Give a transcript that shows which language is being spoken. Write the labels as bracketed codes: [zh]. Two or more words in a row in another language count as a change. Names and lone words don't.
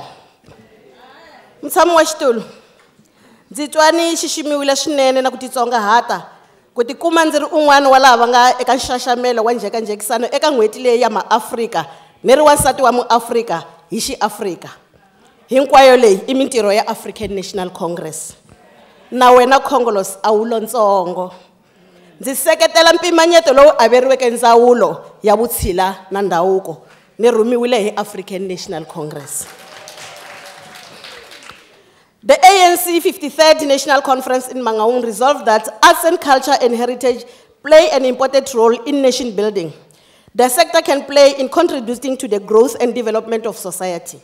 [ts] Mtsamu wa xitulu ndzi twa ni xiximiwile swinene na ku titsongahata ku tikuma ndzi ri un'wana wa lava nga eka nxaxamelo wa njhekanjhekisano eka n'hweti leyi ya maAfrika ni ri wansati wa muAfrika hi xiAfrika. Hinkwayo leyi i mintirho ya African National Congress. Na wena Khongolos a wu lontsongo. Ndzi seketela mpimanyeto lowu averiweke ndzawulo ya vutshila na ndhavuko ni rhumiwile hi African National Congress. [en] The ANC 53rd National Conference in Mangaung resolved that arts and culture and heritage play an important role in nation building. The sector can play in contributing to the growth and development of society.